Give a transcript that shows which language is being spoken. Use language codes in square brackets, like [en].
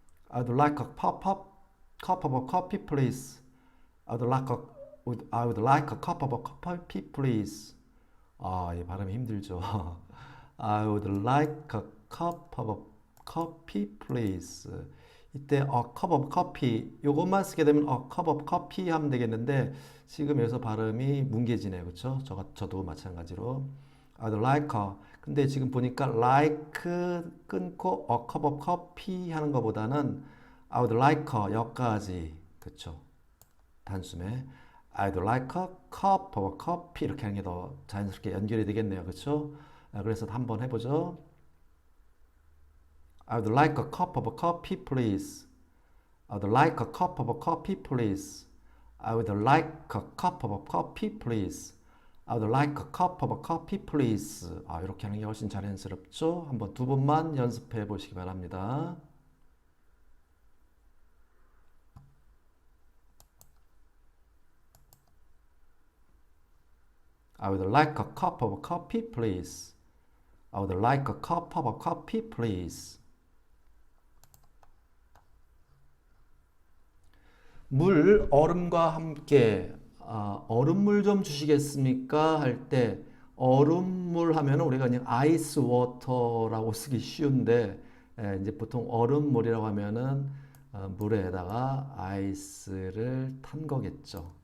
[en] I would like a cup of coffee, please. I would like a cup of coffee, please. [ko] 아, 이 발음이 힘들죠. [en] I would like a cup of coffee, please. [ko] 이때 [en] a cup of coffee [ko] 요것만 쓰게 되면 [en] a cup of coffee [ko] 하면 되겠는데 지금 여기서 발음이 뭉개지네요. 그렇죠? 저도 마찬가지로 [en] I'd like a [ko] 근데 지금 보니까 [en] like [ko] 끊고 [en] a cup of coffee [ko] 하는 것보다는 [en] I would like a [ko] 여기까지 그렇죠? 단숨에 [en] I'd like a cup of coffee [ko] 이렇게 하는 게 더 자연스럽게 연결이 되겠네요. 그렇죠? 그래서 한번 해보죠. [en] I would like a cup of coffee, please. I would like a cup of coffee, please. I would like a cup of coffee, please. I would like a cup of coffee, please. [ko] 이렇게 하는 게 훨씬 자연스럽죠? 한번 두 번만 연습해 보시기 바랍니다. [en] I would like a cup of coffee, please. I would like a cup of coffee, please. [ko] 물, 얼음과 함께 얼음물 좀 주시겠습니까? 할 때 얼음물 하면 우리가 그냥 아이스 워터라고 쓰기 쉬운데 이제 보통 얼음물이라고 하면은 물에다가 아이스를 탄 거겠죠.